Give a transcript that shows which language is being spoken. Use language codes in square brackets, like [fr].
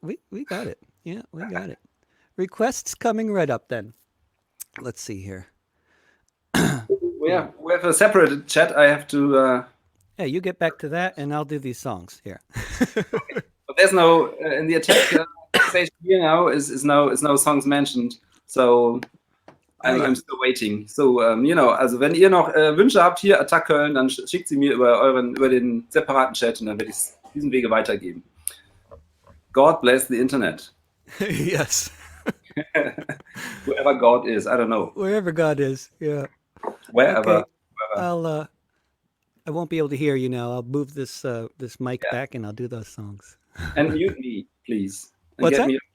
[en] we got it. Yeah, we got it. Requests coming right up then. Let's see here. Hmm. We have a separate chat. I have to. Yeah, you get back to that, and I'll do these songs here. But there's no in the attack station here now is no songs mentioned. So Oh yeah. I'm still waiting. [de] So, also wenn ihr noch Wünsche habt hier, Attack Köln, dann schickt sie mir über den separaten Chat und dann werde ich es diesen Wege weitergeben. [en] God bless the Internet. Yes. Whoever God is, I don't know. Wherever God is. Yeah. Wherever, Okay. wherever. I'll I won't be able to hear you now. I'll move this mic Yeah. back and I'll do those songs. And mute me, please. And What's that?